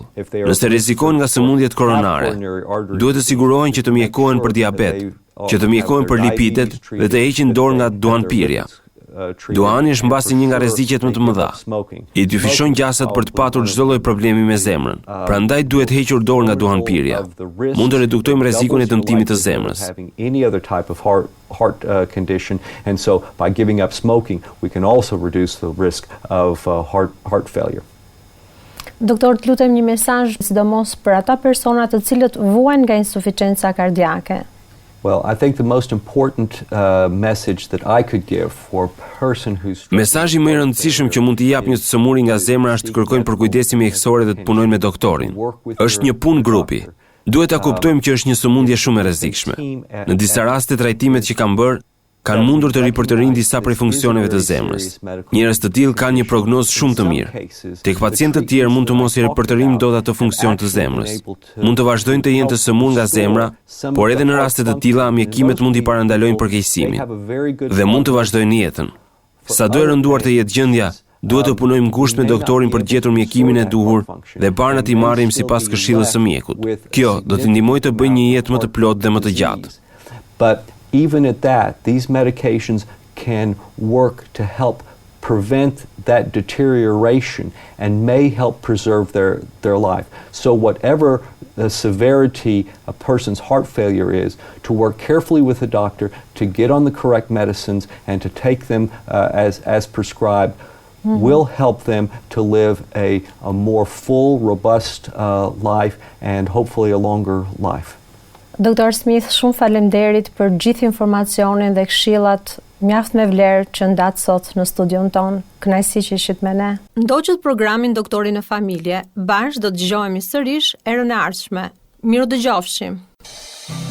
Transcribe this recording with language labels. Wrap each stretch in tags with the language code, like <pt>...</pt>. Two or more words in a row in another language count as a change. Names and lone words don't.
<sq>Nëse rrezikojnë nga sëmundjet koronare, duhet të sigurohen që të mjekohen për diabet, që të mjekohen për lipidet dhe të heqin dorë nga duanpirja. Duani është mbasi një nga rreziqet më të mëdha. I dyfishon gjasat për të patur çdo lloj problemi me zemrën. Prandaj duhet hequr dorë nga duanpirja. Mund të reduktojmë rrezikun e dëmtimit të zemrës.</sq> <en>Heart condition, and so by giving up smoking, we can also reduce the risk of heart failure.</en> <sq>Doktor, të lutem një mesazh sidomos për ata persona të cilët vuajnë nga insuficienca kardiake.</sq> <en>Well, I think the most important message that I could give for a person who's</en> <sq>Mesazhi më i rëndësishëm që mund t'i jap një sëmuri nga zemra është të kërkojnë përkujdesje mjekësore dhe të punojnë me doktorin. Është një punë grupi. Duhet ta kuptojmë që është një sëmundje shumë e rrezikshme. Në disa raste trajtimet që kanë bërë kanë mundur të ripërtërinë disa prej funksioneve të zemrës. Njerëz të tillë kanë një prognozë shumë të mirë. Tek pacientë të tjerë mund të mos i ripërtërijmë dot ato funksion të zemrës. Mund të vazhdojnë të jenë të sëmur nga zemra, por edhe në raste të tilla mjekimet mund t'i parandalojnë përkeqësimin dhe mund të vazhdojnë jetën. Sado e rënduar të jetë gjendja, duhet të punojmë ngushtë me doktorin për të gjetur mjekimin e duhur dhe parë t'i marrim sipas këshillës së mjekut. Kjo do t'i ndihmojë të bëjë një jetë më të plotë dhe më të gjatë.</sq> <en>But even at that, these medications can work to help prevent that deterioration and may help preserve their life. So whatever the severity a person's heart failure is, to work carefully with the doctor to get on the correct medicines and to take them as prescribed will help them to live a more full, robust life and hopefully a longer life. Dr. Smith,</en> <sq>shumë faleminderit për gjithë informacionin dhe këshillat mjaft me vlerë që ndat sot në studion ton. Kënaqësi që ishit me ne. Ndoqët programin Doktori në familje, bashkë do të dëgjohemi sërish erën e ardhshme. Miru dëgjofshim.</sq>